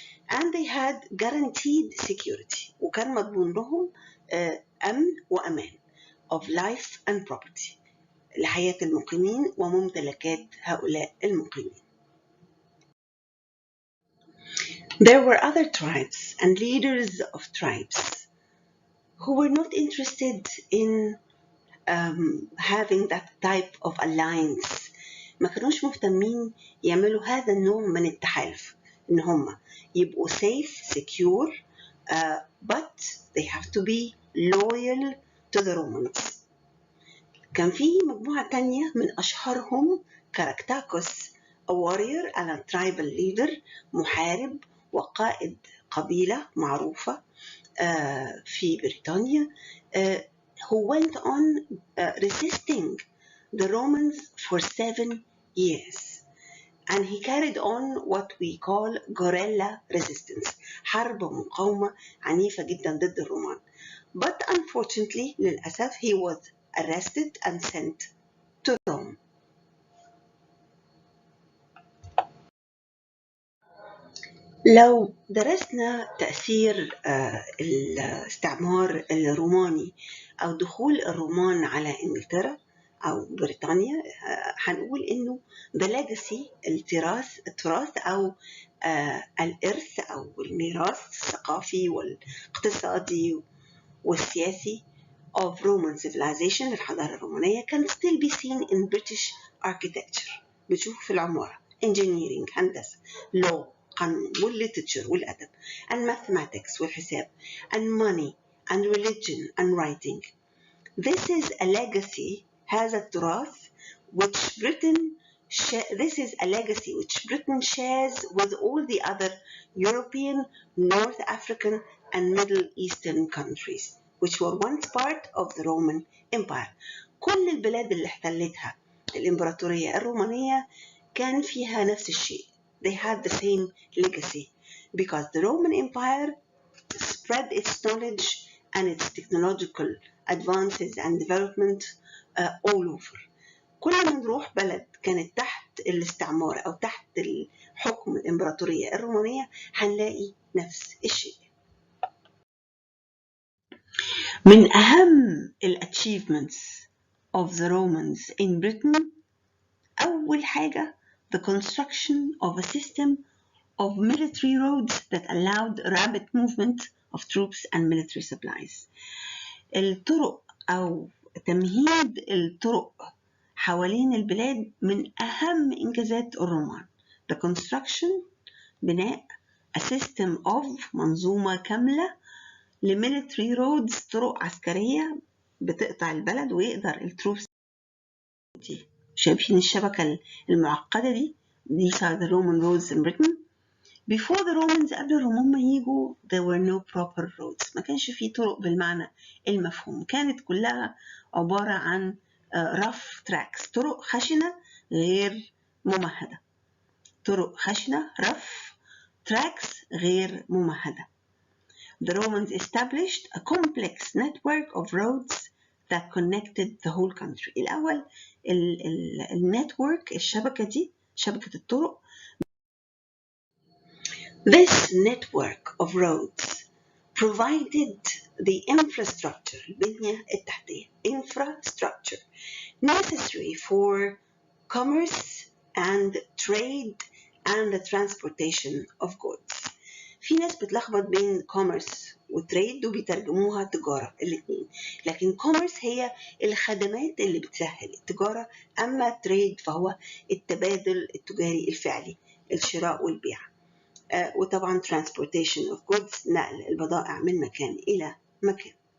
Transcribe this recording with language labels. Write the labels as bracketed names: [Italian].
[English] And they had guaranteed security [Arabic] وكان مضمون لهم أمن وأمان [English] of life and property [Arabic] لحياة المقيمين وممتلكات هؤلاء المقيمين. [English] There were other tribes and leaders of tribes who were not interested in having that type of alliance. [Arabic] ما كانوش مهتمين يعملوا هذا النوع من التحالف إن هم يبقوا [English] safe, secure, but they have to be loyal to the Romans. [Arabic] كان في مجموعة تانية من أشهرهم كاراكتاكوس [English] a warrior and a tribal leader [Arabic] محارب وقائد قبيلة معروفة في بريطانيا [English] who went on resisting the Romans for 7 years and he carried on what we call guerrilla resistance [Arabic] حرب مقاومة عنيفة جدا ضد الرومان. [English] But unfortunately [Arabic] للأسف [English] he was arrested and sent to Rome. [Arabic] لو درسنا تأثير الاستعمار الروماني أو دخول الرومان على إنجلترا أو بريطانيا هنقول إنه [English] the legacy [Arabic] التراث أو الإرث أو الميراث الثقافي والاقتصادي والسياسي [English] of Roman civilization [Arabic] الحضارة الرومانية [English] can still be seen in British architecture. [Arabic] بتشوف في العمارة [English] engineering [Arabic] هندسة [English] law [Arabic] قانون والليترشر والأدب [English] and mathematics [Arabic] والحساب [English] and money and religion and writing. This is a legacy [Arabic] هذا التراث [English] which this is a legacy which Britain shares with all the other European, North African and Middle Eastern countries which were once part of the Roman Empire. [Arabic] كل البلاد اللي احتلتها الإمبراطورية الرومانية كان فيها نفس الشيء. [English] They had the same legacy because the Roman Empire spread its knowledge and its technological advances and development all over. [Arabic] كل ما نروح بلد كانت تحت الاستعمار أو تحت الحكم الإمبراطورية الرومانية هنلاقي نفس الشيء. من أهم [English] achievements of the Romans in Britain [Arabic] أول حاجة [English] the construction of a system of military roads that allowed rapid movement of troops and military supplies. [Arabic] الطرق أو تمهيد الطرق حوالين البلاد من أهم إنجازات الرومان. [English] The construction [Arabic] بناء [English] a system of [Arabic] منظومة كاملة لميليتري رودز طرق عسكرية بتقطع البلد ويقدر التروبس دي. شايفين الشبكة المعقدة دي؟ [English] These are the Roman roads in Britain. Before the Romans [Arabic] قبل الرومان ما يجوا [English] there were no proper roads. [Arabic] ما كانش فيه طرق بالمعنى المفهوم. كانت كلها عبارة عن [English] rough tracks. [Arabic] طرق خشنة غير ممهدة. طرق خشنة [English] rough tracks [Arabic] غير ممهدة. [English] The Romans established a complex network of roads that connected the whole country. [Arabic] الأول النتورك الشبكة دي شبكة الطرق. [English] This network of roads provided the infrastructure [Arabic] البنية التحتية [English] infrastructure necessary for commerce and trade and the transportation of goods. [Arabic] في ناس بتلخبط بين commerce وتريد وبيترجموها تجارة الاثنين لكن commerce هي الخدمات اللي بتسهل التجارة أما trade فهو التبادل التجاري الفعلي الشراء والبيع وطبعا [English] transportation of goods [Arabic] نقل البضائع من مكان إلى مكان.